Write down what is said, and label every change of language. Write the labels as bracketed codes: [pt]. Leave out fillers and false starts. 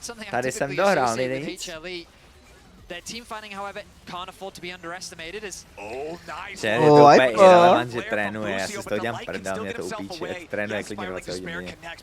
[cs] Tady jsem dohrál, nejde nic. [en] Their team fighting, however, can't afford to be underestimated as... [cs] Je to úplně irrelevant, že trénuje, já si z toho dělám prdel, mě to upíče, trénuje klidně 20 hodin denně.